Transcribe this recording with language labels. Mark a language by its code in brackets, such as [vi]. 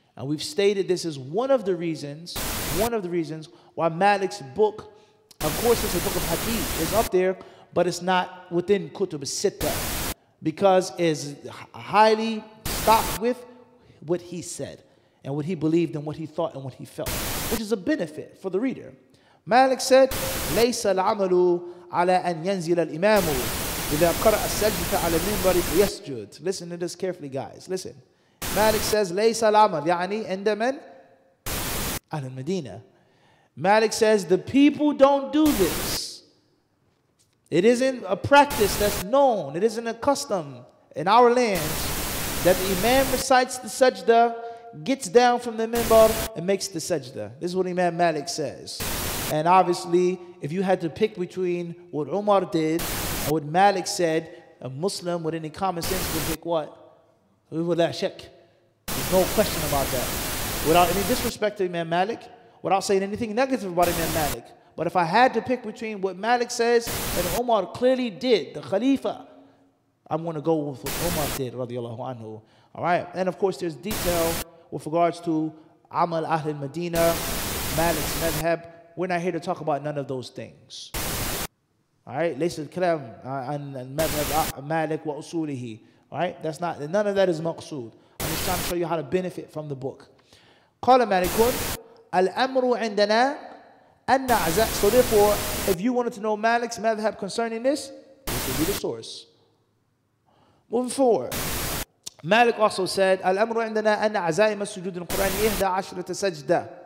[en] And we've stated this is one of the reasons why Malik's book, of course it's a book of hadith, is up there, but it's not within Kutub al-Sittah, because it's highly stocked with what he said and what he believed and what he thought and what he felt, which is a benefit for the reader. [ar] Malik said, لَيْسَ الْعَمَلُ عَلَىٰ أَنْ يَنْزِلَ الْإِمَامُ إِذَا قَرَأَ السَّجْدَةَ عَلَى الْمِنْبَرِ فَيَسْجُدْ. [en] Listen to this carefully, guys. Listen. Malik says, [ar] لَيْسَ الْعَمَلُ يعني عند من؟ أهل المدينة. [en] Malik says, the people don't do this. It isn't a practice that's known. It isn't a custom in our lands that the Imam recites the sajda, gets down from the minbar, and makes the sajda. This is what Imam Malik says. And obviously, if you had to pick between what Umar did and what Malik said, a Muslim with any common sense would pick what? Without shak. There's no question about that. Without any disrespect to Imam Malik, without saying anything negative about Imam Malik. But if I had to pick between what Malik says and Umar clearly did, the Khalifa, I'm going to go with what Umar did, radiallahu anhu. All right? And of course, there's detail with regards to Amal Ahl al-Madinah, Malik's madhab. We're not here to talk about none of those things. All right? [ar] ليس الكلام عن مذهب مالك وأصوله. [en] All right? That's not, none of that is maqsood. I'm just trying to show you how to benefit from the book. [ar] قال مالك الأمر عندنا أن عزاء. [en] So therefore, if you wanted to know Malik's madhab concerning this would be the source. Moving forward. Malik also said, [ar] الأمر عندنا أن عزائم السجود القرآن 11 سجدة.